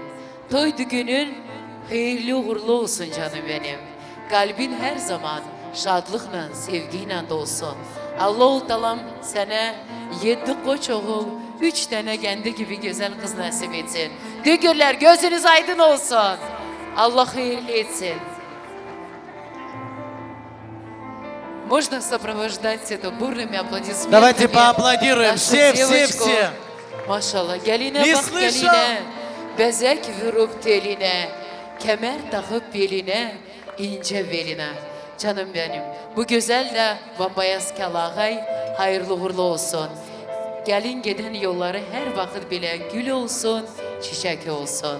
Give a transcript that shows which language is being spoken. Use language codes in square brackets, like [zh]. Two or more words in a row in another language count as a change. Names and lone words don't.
[tr] Toy düğünün hayırlı uğurlu olsun canım benim. Kalbin her zaman şadlıkla, sevgiyle dolsun. Allah-u Teala sana 7 koç oğul, 3 tane kendi gibi güzel kız nasip etsin. Düğürler gözünüz aydın olsun. Allah hayırlı etsin. [ru] Можно сопровождать это бурными аплодисментами. Давайте поаплодируем. нашу Все, все, девочку. все. [tr] Maşallah. Geline [ru] Не [tr] bak [ru] слышу. [tr] geline. Bezek vurup teline. Kemer takıp beline. İnce beline. Canım benim. Bu güzel de bambayaz kalağay hayırlı uğurlu olsun. Gelin giden yolları her vakit bile gül olsun, çiçek olsun.